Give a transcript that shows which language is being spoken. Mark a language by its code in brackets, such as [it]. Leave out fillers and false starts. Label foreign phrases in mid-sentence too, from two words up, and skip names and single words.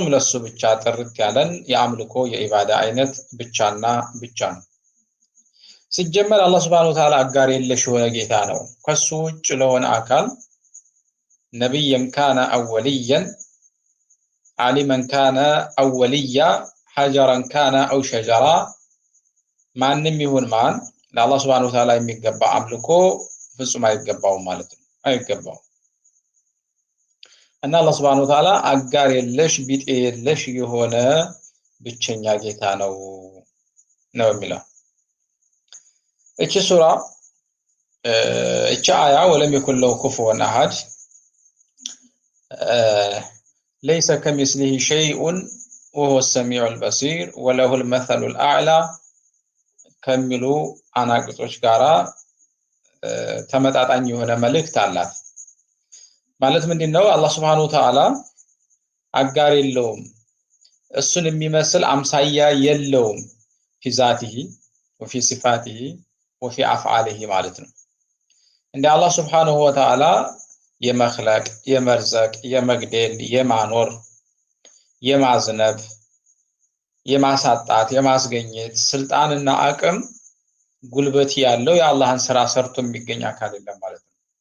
[am] ለሱ ብቻ ጥርት ያለን የአምልኮ የኢባዳ አይነት ብቻና ብቻ ነው። ሲጀመር አላህ [ar] سبحانه وتعالى [am] አጋር የለሽ የሆነ ጌታ ነው። ከሱ ውጭ ለሆነ አካል [ar] نبيا كان أو وليا عالما كان أو وليا حجرا كان أو شجرا [am] ማንም ይሁን ማን ለአላህ [ar] سبحانه وتعالى [am] የሚገባ አምልኮ ፍጹም አይገባውም ማለት ነው። አይገባውም። እና አላህ [ar] سبحانه وتعالى [am] አጋር የለሽ ቢጤ የለሽ የሆነ ብቸኛ ጌታ ነው የሚለው። እቺ ሱራ እቺ አያ [ar] ولم يكن له كفوا احد ليس كمثله شيء وهو السميع البصير وله المثل الاعلى [am] ከሚሉ አናቅጾች ጋራ ተመጣጣኝ የሆነ መልእክት አላት። ማለት ምንድነው? አላህ [ar] سبحانه وتعالى [am] አጋር የለውም፣ እሱን የሚመስል አምሳያ የለውም [ar] في ذاته وفي صفاته وفي افعاله [am] ማለት ነው። እንደ አላህ [ar] سبحانه وتعالى [am] የመخلق የመርዘቅ የመግደል የማኖር የማዝነብ የማሳጣት የማስገኘት ስልጣንና አቅም ጉልበት ያለው የአላህን ስራ ሰርቶ የሚገኝ አካል የለም ማለት ነው።